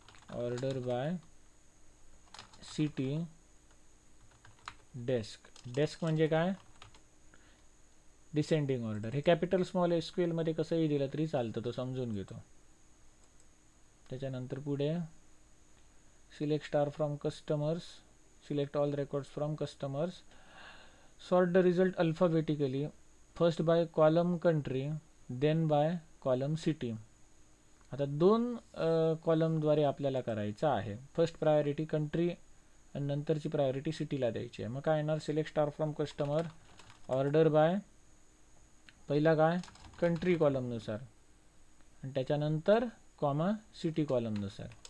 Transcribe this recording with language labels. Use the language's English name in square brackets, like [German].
[English] Order by city desk. [Marathi] Desk म्हणजे काय, descending order. हे कॅपिटल स्मॉल SQL मध्ये कसंही दिलं तरी चालतं, तो समजून घेतो. त्याच्यानंतर पुढे [English] Select star from customers. Select all records from customers. Sort the result alphabetically first by column country then by column city. [Marathi] आता दोन कॉलमद्वारे आपल्याला करायचं आहे. फर्स्ट प्रायोरिटी कंट्री आणि नंतरची प्रायोरिटी सिटीला द्यायची आहे. मग काय येणार. Select star from customer order by पहिला काय कंट्री कॉलमनुसार, आणि त्याच्यानंतर कॉमा सिटी कॉलमनुसार.